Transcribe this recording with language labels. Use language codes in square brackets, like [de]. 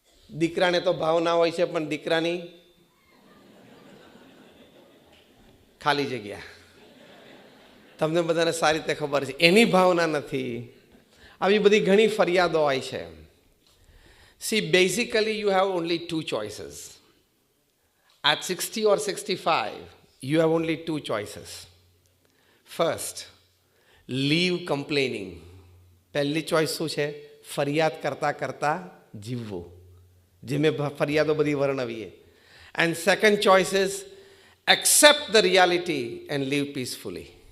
[gu] દીકરાને તો ભાવના હોય છે પણ દીકરાની ખાલી જગ્યા. તમને બધાને સારી રીતે ખબર છે એની ભાવના નથી. આવી બધી ઘણી ફરિયાદો હોય છે. [en] See, basically you have only 2 choices. At 60 or 65, you have only 2 choices. First, leave complaining. [gu] પહેલી ચોઈસ શું છે? ફરિયાદ કરતાં કરતાં જીવવું, જે મેં ફરિયાદો બધી વર્ણવીએ. [en] And second choice is accept the reality and live peacefully.